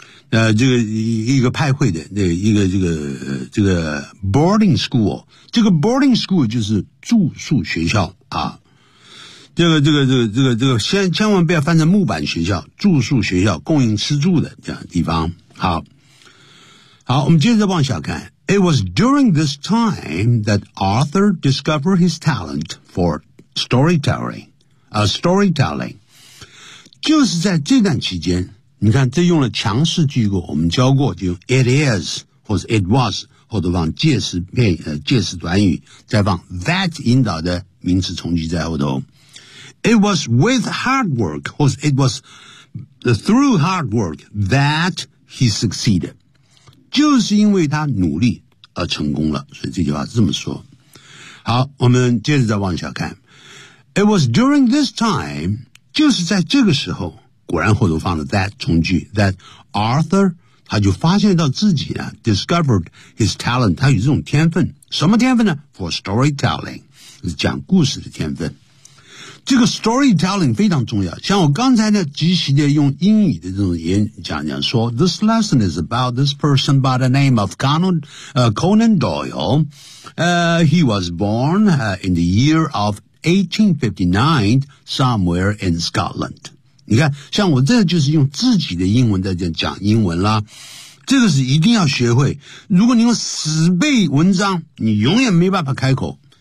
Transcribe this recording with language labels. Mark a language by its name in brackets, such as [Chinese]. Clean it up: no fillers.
[Chinese] 这个一个派会的那一个这个 boarding school, 这个 boarding school 就是住宿学校啊。这个千万不要翻成木板学校，住宿学校供应吃住的这样的地方。好，我们接着往下看。 [English] It was during this time that Arthur discovered his talent for storytelling. [Chinese] 就是在这段期间，你看这用了强势句构，我们教过就用 it is 或者 it was 或者往介词片介词短语，再往 that 引导的名词从句在后头。 [English] It was with hard work, 或者 it was through hard work that he succeeded. [Chinese] 就是因为他努力而成功了，所以这句话是这么说。好，我们接着再往下看。 [English] It was during this time, [Chinese] 就是在这个时候，果然后头放了 that 从句 [English] that Arthur, [Chinese] 他就发现到自己呢 [English] discovered his talent, [Chinese] 他有这种天分。什么天分呢 ? [English] for storytelling, [Chinese] 是讲故事的天分。这个 storytelling 非常重要。像我刚才呢即席的用英语的这种演讲讲说 , [English] this lesson is about this person by the name of Conan Doyle. He was born in the year of 1859 somewhere in Scotland. [Chinese] 你看像我这就是用自己的英文在这讲英文啦，这个是一定要学会，如果你用死背文章你永远没办法开口。